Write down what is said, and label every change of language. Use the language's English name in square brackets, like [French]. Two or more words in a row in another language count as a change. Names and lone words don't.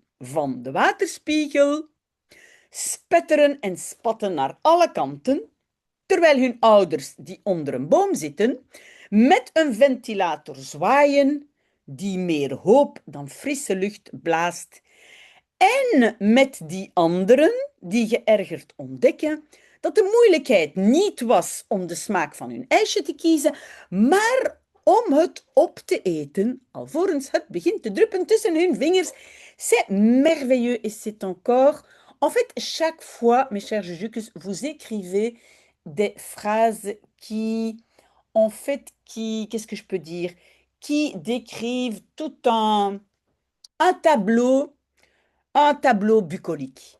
[Dutch] van de waterspiegel, spetteren en spatten naar alle kanten, terwijl hun ouders, die onder een boom zitten, met een ventilator zwaaien, die meer hoop dan frisse lucht blaast, en met die anderen, die geërgerd ontdekken, dat de moeilijkheid niet was om de smaak van hun ijsje te kiezen, maar om het op te eten, alvorens het begint te druppen tussen hun vingers. [French] C'est merveilleux et c'est encore... En fait, chaque fois, mes chers Jujukus, vous écrivez des phrases qui, en fait, qu'est-ce que je peux dire, qui décrivent tout un tableau bucolique.